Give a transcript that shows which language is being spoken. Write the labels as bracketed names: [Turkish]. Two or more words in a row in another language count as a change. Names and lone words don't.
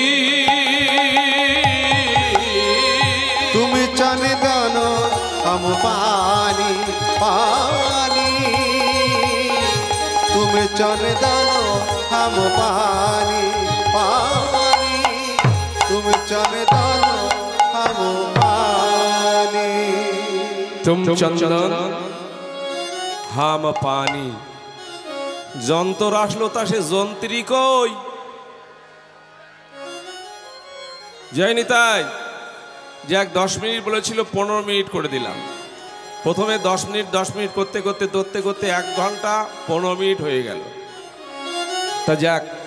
[Hindi] तुम चंदन हम पानी पानी तुम चंदन हम पानी पानी तुम चंदन हम पानी तुम चंदन हम पानी [Bangla] যন্ত্র আসলো তা সে যন্ত্রী কই যায়নি তাই যে এক 10 মিনিট বলেছিল 15 মিনিট করে দিলাম প্রথমে 10 মিনিট করতে করতে 1 ঘন্টা 15 মিনিট হয়ে গেল তা যাক